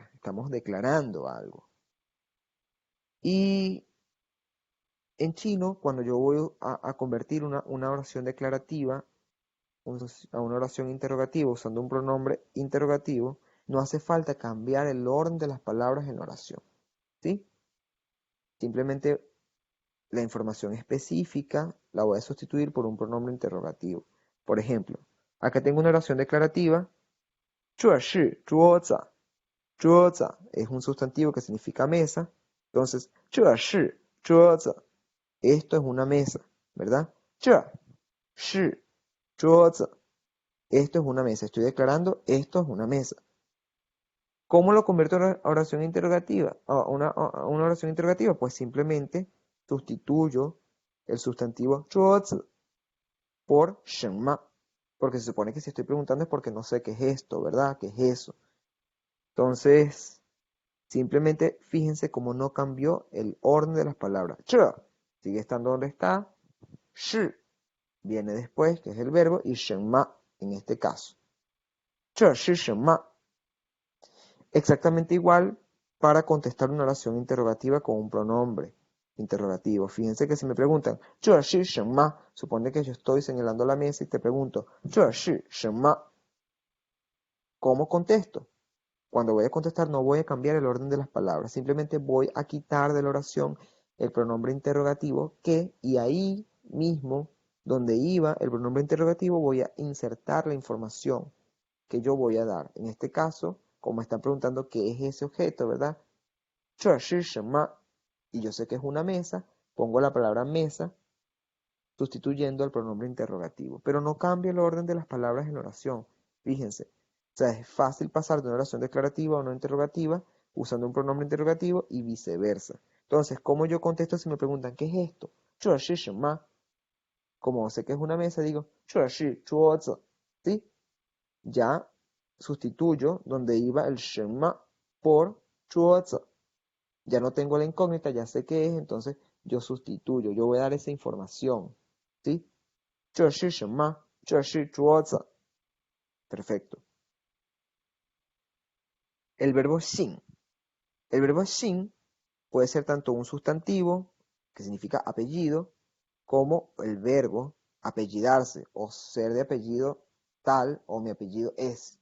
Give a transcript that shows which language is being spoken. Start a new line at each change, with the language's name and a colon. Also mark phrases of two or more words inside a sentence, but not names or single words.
Spanish: Estamos declarando algo. Y en chino, cuando yo voy a convertir una oración declarativa a una oración interrogativa usando un pronombre interrogativo, no hace falta cambiar el orden de las palabras en la oración. ¿Sí? Simplemente la información específica la voy a sustituir por un pronombre interrogativo. Por ejemplo, acá tengo una oración declarativa.
Chinese: 这是桌子桌子
Spanish: es un sustantivo que significa mesa. Entonces,
Chinese: 这是桌子
Spanish: esto es una mesa, ¿verdad?
Chinese: 这是桌子
Spanish: esto es una mesa. Estoy declarando esto es una mesa. ¿Cómo lo convierto a oración interrogativa? A una oración interrogativa, pues simplemente sustituyo el sustantivo 桌子 por 什么, porque se supone que si estoy preguntando es porque no sé qué es esto, ¿verdad? ¿Qué es eso? Entonces, simplemente fíjense cómo no cambió el orden de las palabras. 这 sigue estando donde está, 是 viene después, que es el verbo, y 什么 en este caso.
Chinese: 这是什么
Spanish: Exactamente igual para contestar una oración interrogativa con un pronombre interrogativo. Fíjense que si me preguntan,
Chinese: 这是什么
Spanish: supone que yo estoy señalando la mesa y te pregunto,
Chinese: 这是什么
Spanish: ¿Cómo contesto? Cuando voy a contestar no voy a cambiar el orden de las palabras, simplemente voy a quitar de la oración el pronombre interrogativo que, y ahí mismo, donde iba el pronombre interrogativo, voy a insertar la información que yo voy a dar. En este caso, como me están preguntando qué es ese objeto, ¿verdad?
Chinese: 这是什么?
Spanish: Y yo sé que es una mesa, pongo la palabra mesa sustituyendo al pronombre interrogativo. Pero no cambia el orden de las palabras en la oración. Fíjense. O sea, es fácil pasar de una oración declarativa a una interrogativa usando un pronombre interrogativo y viceversa. Entonces, ¿cómo yo contesto si me preguntan qué es esto?
Chinese: 这是什么?
Spanish: Como sé que es una mesa, digo
Chinese: 这是桌子.
Spanish: ¿Sí? Ya sustituyo donde iba el 什么 por 桌子. Ya no tengo la incógnita, ya sé qué es, entonces yo sustituyo, yo voy a dar esa información. ¿Sí?
Chinese: 这是什么? 这是桌子.
Spanish: Perfecto. El verbo 姓. El verbo 姓 puede ser tanto un sustantivo, que significa apellido, como el verbo apellidarse o ser de apellido tal o mi apellido es.